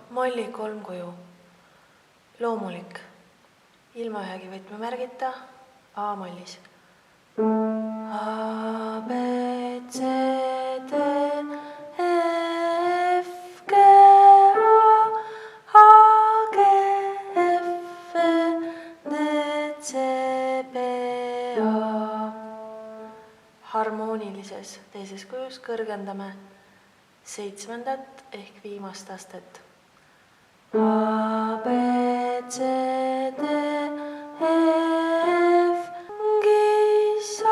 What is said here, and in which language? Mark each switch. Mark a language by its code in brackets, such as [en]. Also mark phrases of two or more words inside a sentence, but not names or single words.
[et] molli kolmkuju. Loomulik. Ilma ühegi võtmemärgita A-mollis. A, B, C, D, E, F, G, A, G, F, D, C, B, A. Harmoonilises teises kujus kõrgendame 7. ehk viimast astet. A, B, C, D, E, F, G, A.